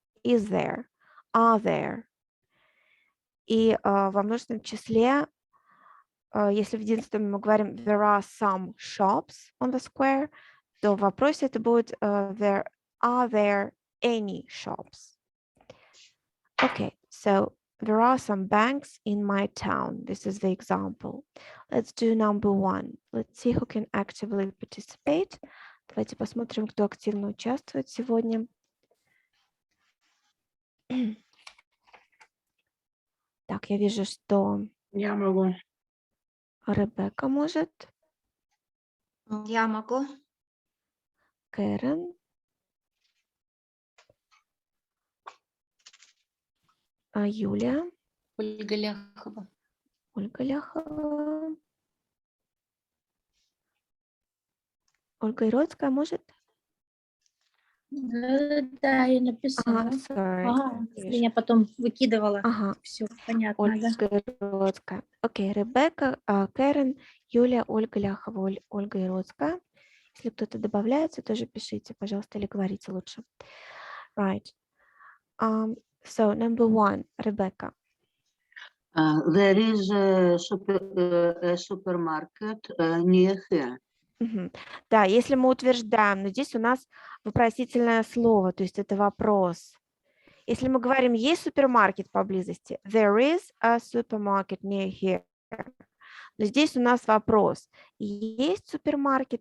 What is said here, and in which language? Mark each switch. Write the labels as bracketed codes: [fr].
[en] Is there, are there. [ru] И во множественном числе, если в единственном мы говорим [en] there are some shops on the square, [ru] то в вопросе это будет [en] are there any shops? Okay, so there are some banks in my town. This is the example. Let's do number one. Let's see who can actively participate. [ru] Давайте посмотрим, кто активно участвует сегодня. Так, я вижу, что Я могу. Ребекка может, Я могу. Кэрен, Юлия, Ольга Ляхова. Ольга Ляхова, Ольга Ироцкая может? Да, я написала. [en] Sorry. [ru] Я потом выкидывала. Ага, Все понятно, да? Ольга Ироцкая. Окей, Ребекка, Кэрен, Юлия, Ольга Ляхова, Ольга Ироцкая. Если кто-то добавляется, тоже пишите, пожалуйста, или говорите лучше. [en] Right. So, number one, Rebecca. There is a supermarket near here. Мгм. [ru] Да, если мы утверждаем, но здесь у нас вопросительное слово, то есть это вопрос. Если мы говорим, есть супермаркет поблизости, [en] there is a supermarket near here. [ru] Но здесь у нас вопрос, есть супермаркет